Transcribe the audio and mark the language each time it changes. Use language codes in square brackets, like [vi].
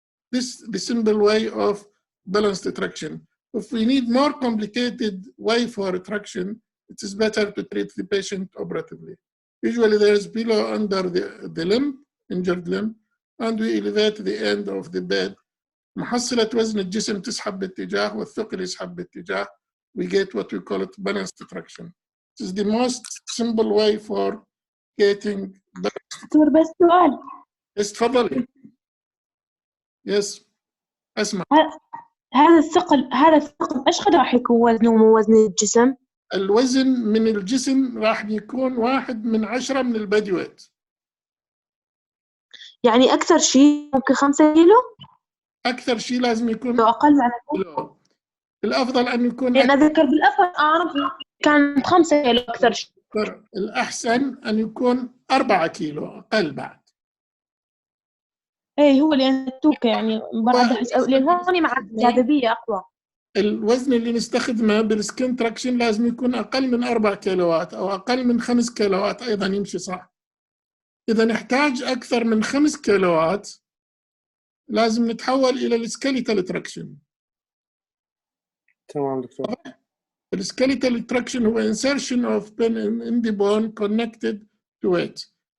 [en] This is the simple way of balanced traction. If we need more complicated way for traction, it is better to treat the patient operatively. Usually there is pillow under the limb, injured limb, and we elevate the end of the bed. [ar] محصلة وزن الجسم تسحب باتجاه والثقل يسحب باتجاه. [en] We get what we call it balanced traction. This is the most simple way for getting balanced. [ar] دكتور بس سؤال. [en] Yes, تفضلي. Yes, أسمع. [ar] هذا الثقل ايش قد راح يكون وزنه من وزن الجسم؟ الوزن من الجسم راح يكون 1/10 من البادي ويت. يعني أكثر شيء ممكن 5 كيلو؟ أكثر شيء لازم يكون أقل عن كيلو. الأفضل أن يكون يعني أذكر بالأفضل أعرف كان 5 كيلو أكثر شيء. الأحسن أن يكون 4 كيلو أقل بعد. إيه هو لأن التوكة يعني بعد أحس لأن هون مع الجاذبية أقوى. الوزن اللي نستخدمه بالسكين تراكشن لازم يكون أقل من 4 كيلوات أو أقل من 5 كيلوات أيضا يمشي صح. إذا نحتاج أكثر من 5 كيلوات لازم نتحول إلى السكيليتال تراكشن. تمام دكتور. [en] السكيليتال تراكشن هو insertion of pin in the bone connected to it.